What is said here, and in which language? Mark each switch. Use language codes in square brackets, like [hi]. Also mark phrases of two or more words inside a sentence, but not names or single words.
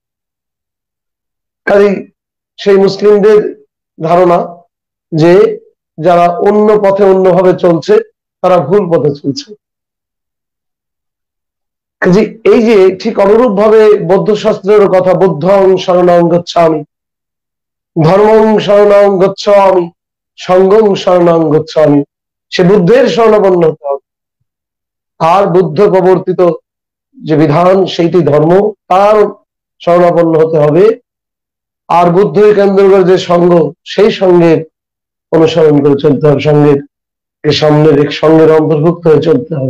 [bn] কাজেই সেই মুসলিমদের ধারণা যে যারা অন্য পথে অন্যভাবে চলছে তারা ভুল পথে চলছে। এই যে ঠিক অনুরূপ ভাবে বৌদ্ধ শাস্ত্রের কথা, [pi] বুদ্ধং শরণং গচ্ছামি, ধর্মং শরণং গচ্ছামি, সংঘং শরণং গচ্ছামি, [bn] সে বুদ্ধের শরণাপন্ন হতে হবে। আর বুদ্ধ প্রবর্তিত যে বিধান, সেইটি ধর্ম, তার শরণাপন্ন হতে হবে। আর বুদ্ধের কেন্দ্র করে যে সঙ্গ, সেই সঙ্গের অনুসরণ করে চলতে হবে, সঙ্গের সঙ্গের অন্তর্ভুক্ত হয়ে চলতে হবে।